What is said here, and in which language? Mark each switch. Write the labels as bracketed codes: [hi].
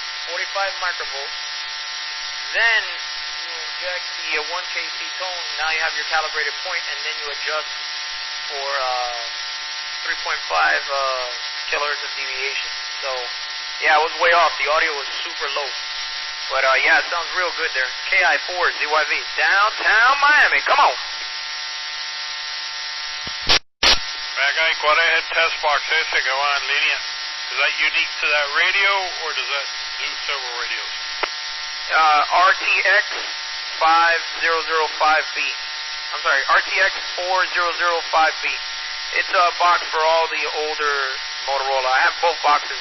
[en] 45 microvolts. Then you inject the 1 kc tone. Now you have your calibrated point, and then you adjust for 3.5 kilohertz of deviation. So, yeah, it was way off. The audio was super low. But, yeah, it sounds real good there. KI4 ZYV, downtown Miami. Come on. [es] Magay, ¿cuál es el test box ese que va en línea? [en] Is that unique to that radio, or does that do several radios? RTX 5005B. I'm sorry, RTX 4005B. It's a box for all the older Motorola. I have both boxes.